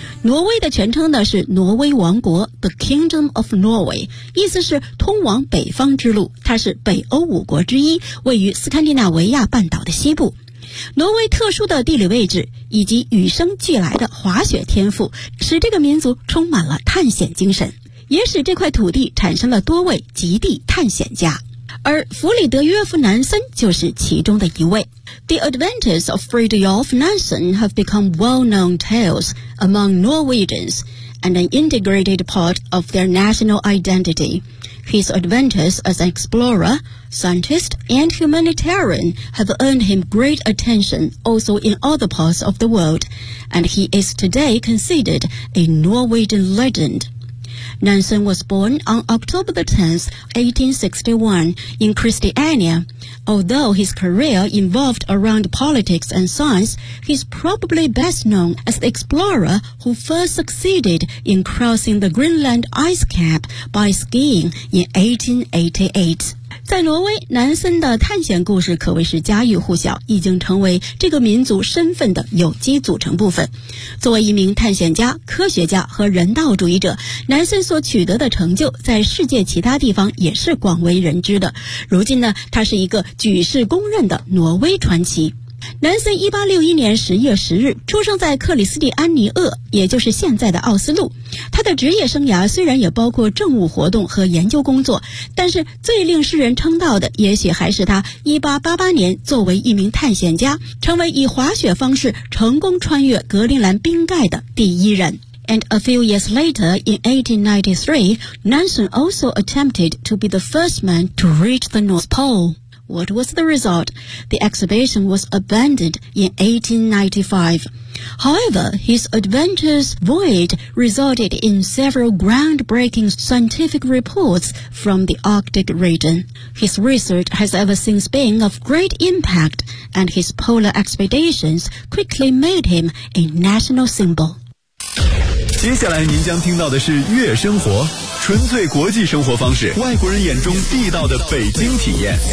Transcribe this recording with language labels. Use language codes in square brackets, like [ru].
[zh] 挪威的全称呢是挪威王国 [en] The Kingdom of Norway， [zh] 意思是通往北方之路，它是北欧五国之一，位于斯堪的纳维亚半岛的西部。挪威特殊的地理位置以及与生俱来的滑雪天赋，使这个民族充满了探险精神，也使这块土地产生了多位极地探险家，而弗里德约夫·南森就是其中的一位。 [en] The adventures of Fridtjof Nansen have become well-known tales among Norwegians and an integrated part of their national identity. His adventures as an explorer, scientist, and humanitarian have earned him great attention also in other parts of the world, and he is today considered a Norwegian legend. Nansen was born on October the 10th, 1861, in Christiania. Although his career involved around politics and science, he's probably best known as the explorer who first succeeded in crossing the Greenland ice cap by skiing in 1888. [zh] 在挪威，南森的探险故事可谓是家喻户晓，已经成为这个民族身份的有机组成部分。作为一名探险家、科学家和人道主义者，南森所取得的成就在世界其他地方也是广为人知的。如今呢，他是一个举世公认的挪威传奇。南森1861年10月10日出生在克里斯蒂安尼厄，也就是现在的奥斯陆。他的职业生涯虽然也包括政务活动和研究工作，但是最令世人称道的也许还是他1888年作为一名探险家成为以滑雪方式成功穿越格陵兰冰盖的第一人。 [en] And a few years later, in 1893, Nansen also attempted to be the first man to reach the North Pole. What was the result? The exhibition was abandoned in 1895. However, his adventurous voyage resulted in several groundbreaking scientific reports from the Arctic region. His research has ever since been of great impact, and his polar expeditions quickly made him a national symbol. [zh] 接下来您将听到的是悦生活，纯粹国际生活方式，外国人眼中地道的北京体验。